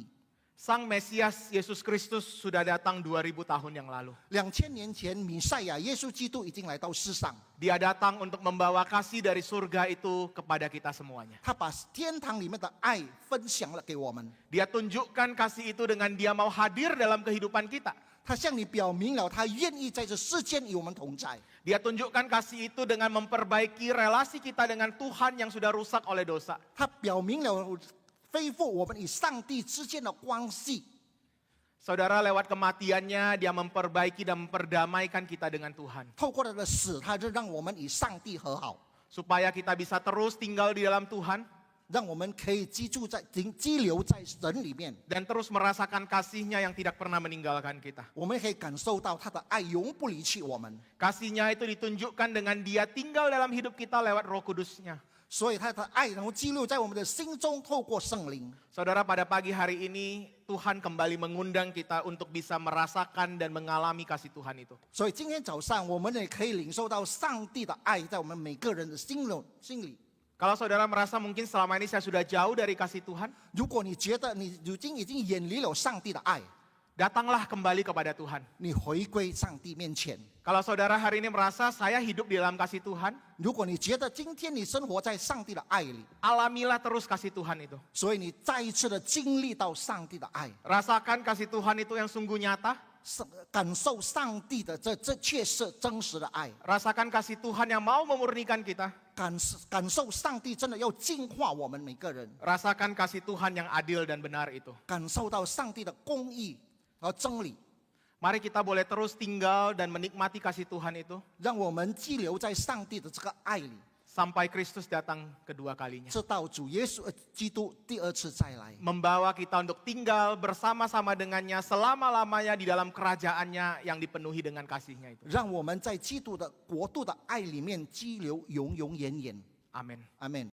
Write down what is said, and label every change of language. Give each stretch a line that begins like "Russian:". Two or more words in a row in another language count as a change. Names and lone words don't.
Indonesian: Sang Mesias Yesus Kristus sudah datang 2000 tahun yang lalu.
Chinese: 2000 年前，弥赛亚耶稣基督已经来到世上，
Indonesian: Dia datang untuk membawa kasih dari surga itu kepada kita semuanya.
Chinese: 他把天堂里面的爱分享了给我们，
Indonesian: Dia tunjukkan kasih itu dengan Dia mau hadir dalam kehidupan kita.
Chinese: 他向你表明了他愿意在这世间与我们同在。
Indonesian: Dia tunjukkan kasih itu dengan memperbaiki relasi kita dengan Tuhan yang sudah rusak oleh dosa.
Chinese: 他表明了恢复我们与上帝之间的关系。
Indonesian: Saudara, lewat kematiannya Dia memperbaiki dan memperdamaikan kita dengan Tuhan.
Chinese: 透过他的死，他就让我们与上帝和好，
Indonesian: Supaya kita bisa terus tinggal di dalam Tuhan
Chinese: 让我们可以居留在神里面，
Indonesian: dan terus merasakan kasih-Nya yang tidak pernah meninggalkan kita.
Chinese: 我们可以感受到他的爱永不离弃我们。
Indonesian: Kasih-Nya itu ditunjukkan dengan Dia tinggal dalam hidup kita lewat Roh Kudus-Nya.
Chinese: 所以他的爱能够记录在我们的心中，透过圣灵。
Indonesian: Saudara, pada pagi hari ini Tuhan kembali mengundang kita untuk bisa merasakan dan mengalami kasih Tuhan itu.
Chinese: 所以今天早上，我们也可以领受到上帝的爱在我们每个人的心里。
Indonesian: Kalau saudara merasa mungkin selama ini saya sudah jauh dari kasih Tuhan,
Chinese: 如果你觉得你已经远离了上帝的爱，
Indonesian: datanglah kembali kepada Tuhan.
Chinese: 你回归上帝面前。
Indonesian: Kalau saudara hari ini merasa saya hidup di dalam kasih Tuhan,
Chinese: 如果你觉得今天你生活在上帝的爱里，
Indonesian: alamilah terus kasih Tuhan itu.
Chinese: 所以你再一次的经历到上帝的爱，
Indonesian: Rasakan kasih Tuhan itu yang sungguh nyata.
Chinese: 感受上帝的这确实真实的爱，
Indonesian: Rasakan kasih Tuhan yang mau memurnikan kita.
Chinese: 感受上帝真的要净化我们每个人，
Indonesian: Rasakan kasih Tuhan yang adil dan benar itu.
Chinese: 感受到上帝的公义和真理，
Indonesian: Mari kita boleh terus tinggal dan menikmati kasih Tuhan itu.
Chinese: 让我们寄留在上帝的这个爱里。
Indonesian: sampai Kristus datang kedua kalinya.
Chinese: 直到主耶稣基督第二次再来，
Indonesian: Membawa kita untuk tinggal bersama-sama dengannya selama-lamanya di dalam kerajaannya yang dipenuhi dengan kasih-Nya itu.
Chinese: 让我们在基督的国度的爱里面激流永永远远。
Indonesian: Amin.
Chinese: 阿门。